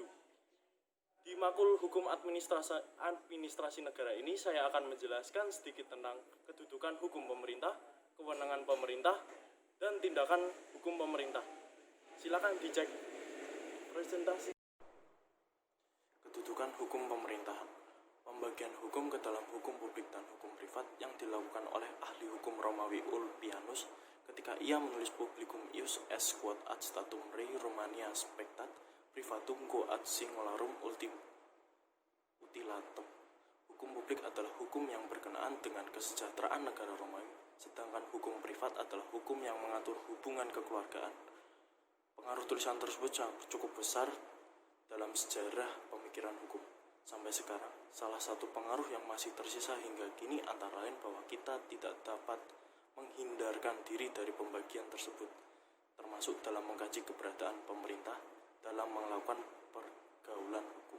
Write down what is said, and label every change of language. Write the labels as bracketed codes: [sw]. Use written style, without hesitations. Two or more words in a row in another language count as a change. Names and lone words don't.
[id] Di makul hukum administrasi negara ini saya akan menjelaskan sedikit tentang kedudukan hukum pemerintah, kewenangan pemerintah, dan tindakan hukum pemerintah. Silakan dicek presentasi. Kedudukan hukum pemerintahan. Pembagian hukum ke dalam hukum publik dan hukum privat yang dilakukan oleh ahli hukum Romawi Ulpianus ketika ia menulis [la] Publicum ius est quod ad statum rei Romania spectat privatum quo ad singularum utilatum. [id] Hukum publik adalah hukum yang berkenaan dengan kesejahteraan negara Romawi, sedangkan hukum privat adalah hukum yang mengatur hubungan kekeluargaan. Pengaruh tulisan tersebut cukup besar dalam sejarah pemikiran hukum. Sampai sekarang, salah satu pengaruh yang masih tersisa hingga kini antara lain bahwa kita tidak dapat menghindarkan diri dari pembagian tersebut, termasuk dalam mengkaji keberadaan pemerintah dalam melakukan pergaulan hukum.